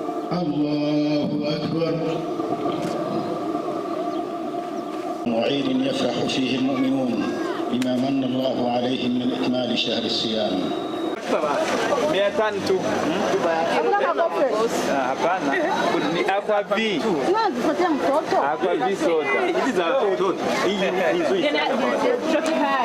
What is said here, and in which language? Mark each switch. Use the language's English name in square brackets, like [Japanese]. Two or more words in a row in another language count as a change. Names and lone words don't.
[Arabic] الله أكبر. وعيد يفرح فيه المؤمنون بما من الله عليهم من إكمال شهر الصيام. [Swahili] Hapana. Ni Aquavi. Aquavi soda. Hizi za watoto. Hii nzuri sana.